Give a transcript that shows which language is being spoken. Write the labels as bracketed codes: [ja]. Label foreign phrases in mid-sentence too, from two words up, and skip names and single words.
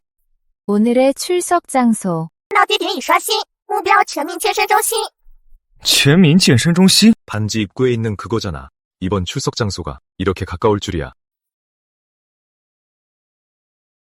[ko] 오늘의 출석 장소. [zh] 到地点已刷新，目标全民健身中心。全民健身中心? [ko] 반지 입구에 있는 그거잖아. 이번 출석 장소가 이렇게 가까울 줄이야.